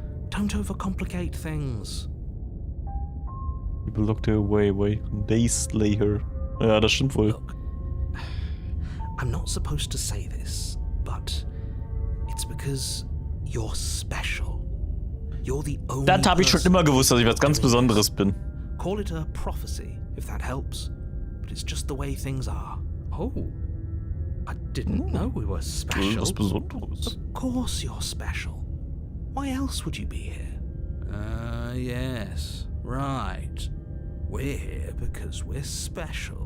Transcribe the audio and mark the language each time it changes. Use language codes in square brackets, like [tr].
[en] Don't overcomplicate things. People locked her away. They slay her. [de] Ja, das stimmt wohl. [en] Look, I'm not supposed to say this, but it's because you're special. You're the only [de] Das habe ich schon immer gewusst, dass ich was ganz Besonderes bin. [en] Call it a prophecy, if that helps. But it's just the way things are. Oh, I didn't know we were special. [de] Was Besonderes. [en] Of course you're special. Why else would you be here? Yes, right. We're here because we're special.